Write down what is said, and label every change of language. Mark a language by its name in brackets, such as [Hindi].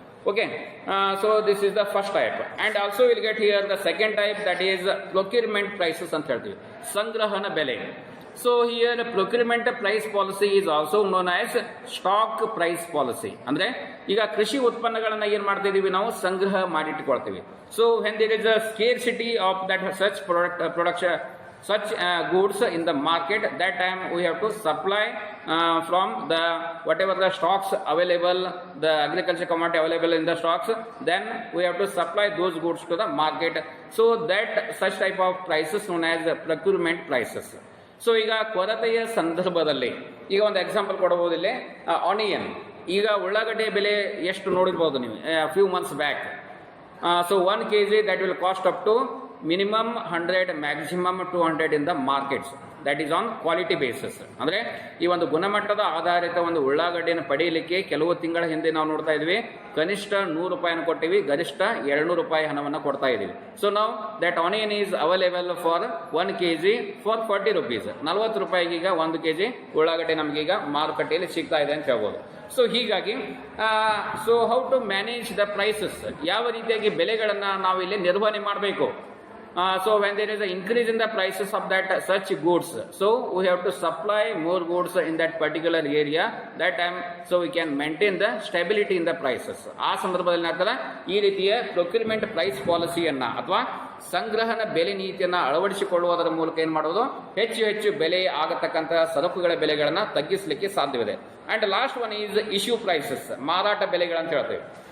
[English] Okay, so this is the first type. And also will get here the second type, that is procurement prices [Kannada] ಅಂತ ಹೇಳ್ತೀವಿ, ಸಂಗ್ರಹಣ ಬೆಲೆ. [English] So here procurement price policy is also known as stock price policy. [Kannada] ಅಂದ್ರೆ ಈಗ ಕೃಷಿ ಉತ್ಪನ್ನಗಳನ್ನ ಏನ್ ಮಾಡ್ತಾ ಇದೀವಿ, ನಾವು ಸಂಗ್ರಹ ಮಾಡಿಟ್ಟುಕೊಳ್ತೀವಿ. [English] So when there is a scarcity of that such production such goods in the market, that time we have to supply from the whatever the stocks available, the agriculture commodity available in the stocks, then we have to supply those goods to the market. So that such type of prices known as procurement prices. [Kannada] So ಈಗ ಕೊರತೆಯ ಸಂದರ್ಭದಲ್ಲಿ ಈಗ ಒಂದು example ಕೊಡಬಹುದಿಲ್ಲ, onion. ಈಗ ಉಳ್ಳಾಗಡ್ಡೆ ಬೆಲೆ ಎಷ್ಟು ನೋಡಿರ್ಬೋದು ನೀವು [English] Few months back. So 1 kg that will cost up to minimum 100, maximum 200 in the markets. That is on quality basis. [Kannada] ಅಂದ್ರೆ ಈ ಒಂದು ಗುಣಮಟ್ಟದ ಆಧಾರಿತ ಒಂದು ಉಳ್ಳಾಗಡ್ಡೆಯನ್ನು ಪಡೆಯಲಿಕ್ಕೆ ಕೆಲವು ತಿಂಗಳ ಹಿಂದೆ ನಾವು ನೋಡ್ತಾ ಇದ್ವಿ, ಕನಿಷ್ಠ 100 ರೂಪಾಯಿಯನ್ನು ಕೊಟ್ಟಿವಿ, ಗರಿಷ್ಠ 200 ರೂಪಾಯಿ ಹಣವನ್ನು ಕೊಡ್ತಾ ಇದೀವಿ. [English] So ನಾವು that onion is available for 1 kg for 40 rupees. [Kannada] 40 ರೂಪಾಯಿಗೆ ಈಗ 1 kg ಉಳ್ಳಾಗಡ್ಡೆ ನಮಗೀಗ ಮಾರುಕಟ್ಟೆಯಲ್ಲಿ ಸಿಗ್ತಾ ಇದೆ ಅಂತ ಹೇಳ್ಬೋದು. ಸೊ ಹೀಗಾಗಿ so [English] how to manage the prices, [Kannada] ಯಾವ ರೀತಿಯಾಗಿ ಬೆಲೆಗಳನ್ನ ನಾವು ಇಲ್ಲಿ ನಿರ್ವಹಣೆ ಮಾಡಬೇಕು. [English] So when there is an increase in the prices of that such goods, so we have to supply more goods in that particular area. That time so we can maintain the stability in the prices. [Kannada] ಆ ಸಂದರ್ಭದಲ್ಲಿ ಏನಾಗ್ತದೆ, ಈ ರೀತಿಯ procurement price ಪಾಲಿಸಿಯನ್ನ ಅಥವಾ ಸಂಗ್ರಹಣ ಬೆಲೆ ನೀತಿಯನ್ನ ಅಳವಡಿಸಿಕೊಳ್ಳುವುದರ ಮೂಲಕ ಏನ್ ಮಾಡೋದು, ಹೆಚ್ಚು ಬೆಲೆ ಆಗತಕ್ಕಂತಹ ಸರಕುಗಳ ಬೆಲೆಗಳನ್ನ ತಗ್ಗಿಸಲಿಕ್ಕೆ ಸಾಧ್ಯವಿದೆ. [English] and last one is issue prices, [Kannada] ಮಾರಾಟ ಬೆಲೆಗಳಂತ ಹೇಳ್ತೇವೆ.